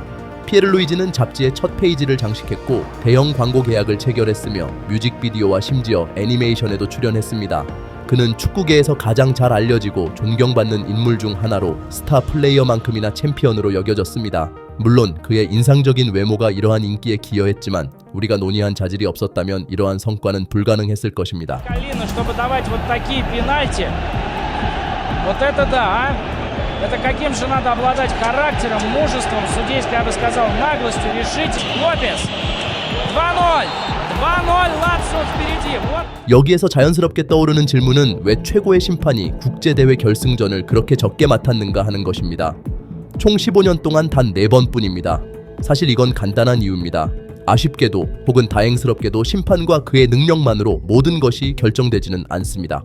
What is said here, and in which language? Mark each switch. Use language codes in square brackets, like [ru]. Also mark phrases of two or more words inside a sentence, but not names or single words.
[ko] 피에르 루이지는 잡지의 첫 페이지를 장식했고 대형 광고 계약을 체결했으며 뮤직비디오와 심지어 애니메이션에도 출연했습니다. 그는 축구계에서 가장 잘 알려지고 존경받는 인물 중 하나로 스타 플레이어만큼이나 챔피언으로 여겨졌습니다. 물론 그의 인상적인 외모가 이러한 인기에 기여했지만 우리가 논의한 자질이 없었다면 이러한 성과는 불가능했을 것입니다. [ru] Это каким же надо обладать характером, мужеством, судейской, я бы сказал, наглостью, решить. Лопес. 2-0. 2-0. Лацио впереди. Вот. [ko] 여기에서 자연스럽게 떠오르는 질문은 왜 최고의 심판이 국제대회 결승전을 그렇게 적게 맡았는가 하는 것입니다. 총 15년 동안 단 4번뿐입니다. 사실 이건 간단한 이유입니다. 아쉽게도 혹은 다행스럽게도 심판과 그의 능력만으로 모든 것이 결정되지는 않습니다.